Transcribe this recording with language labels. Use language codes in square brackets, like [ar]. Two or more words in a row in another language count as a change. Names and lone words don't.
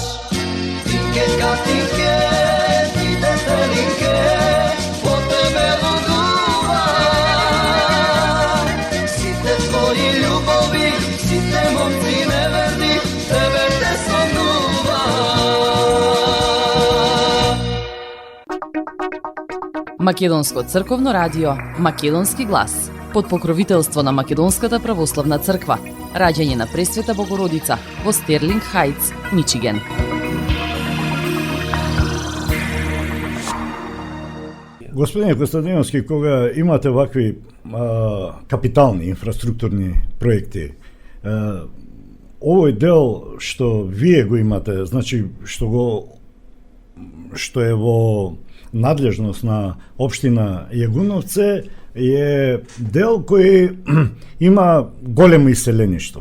[mk] Тинке катинке, ти детелинке, по тебе лудувам. Сите твоји љубови, сите момци неверни, тебе те сомнувам. Македонско црковно радио, Македонски глас, под покровителство на Македонската православна црква, раѓање на Пресвета Богородица во Стерлинг Хајтс, Мичиген. Господине Костадиновски, кога имате вакви капитални инфраструктурни проекти, овој дел што вие го имате, значи што е во надлежност на општина Јагуновце, е дел кој има големо иселеништво.